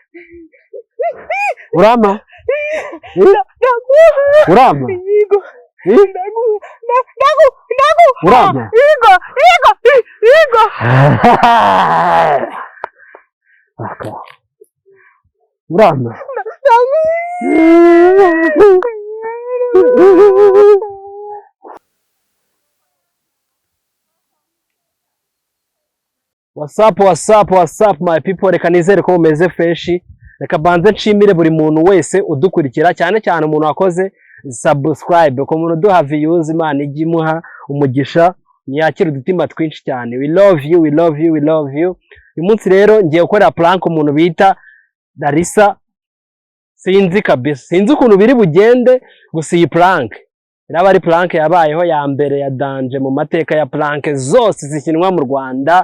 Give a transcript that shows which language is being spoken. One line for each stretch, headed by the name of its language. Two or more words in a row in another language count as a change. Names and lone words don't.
Kinyarwanda: urama urama urama
English: urama What's up my people,
Kinyarwanda: reka nizere ko mumeze fresh. Reka banze nshimire buri muntu wese udukurikira, cyane cyane umuntu wakoze subscribe, ko umuntu duha views, Imana igimuha umugisha, niyakira udutima twinshi cyane.
English: We love you.
Kinyarwanda: Uyu munsi rero ngiye gukora prank umuntu bita Darisa. Sinzi kabisa, sinzi ukuntu biri bugende, gusa iyi prank iraba ari prank yabayeho ya mbere ya danje mu mateka ya prank zose zikinwa mu Rwanda.